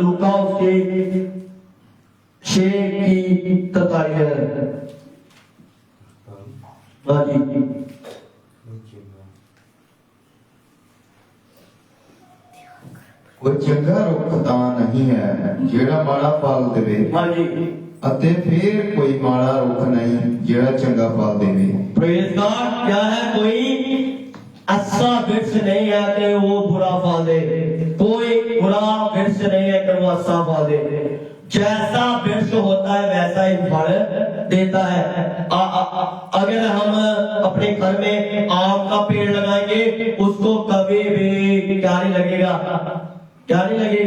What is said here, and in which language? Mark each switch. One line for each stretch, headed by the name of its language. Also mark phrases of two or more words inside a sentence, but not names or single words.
Hindi: लूका उसके 6 की 43। हाँ जी,
Punjabi: ਕੋਈ ਚੰਗਾ ਰੁੱਖ ਤਾਂ ਨਹੀਂ ਹੈ ਜਿਹੜਾ ਮਾੜਾ ਫਲ ਦੇਵੇ।
Hindi: हाँ जी,
Punjabi: ਅਤੇ ਫਿਰ ਕੋਈ ਮਾੜਾ ਰੁੱਖ ਨਹੀਂ ਜਿਹੜਾ ਚੰਗਾ ਫਲ ਦੇਵੇ।
English: Praise God.
Hindi: क्या है? कोई अच्छा वृक्ष नहीं है कि वो बुरा फल दे, कोई बुरा वृक्ष नहीं है कि वो अच्छा फल दे। जैसा वृक्ष होता है वैसा ही फल देता है। अगर हम अपने घर में आम का पेड़ लगाएंगे, उसको कभी भी क्या नहीं लगेगा, क्या नहीं लगेगा,